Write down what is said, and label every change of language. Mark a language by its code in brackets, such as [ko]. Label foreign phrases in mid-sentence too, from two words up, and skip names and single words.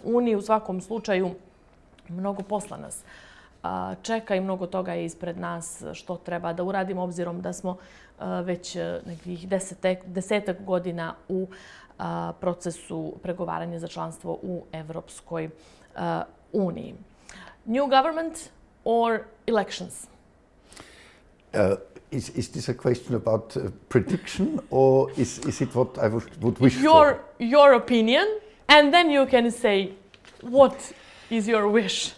[sr] U svakom slučaju mnogo posla nas čeka i mnogo toga je ispred nas što treba da uradimo, obzirom da smo već nekih desetak godina u procesu pregovaranja za članstvo u Evropskoj uniji. [en] New government or elections? Is this a question about prediction, or is it what I would wish for? Your opinion, and then you can say what is your wish.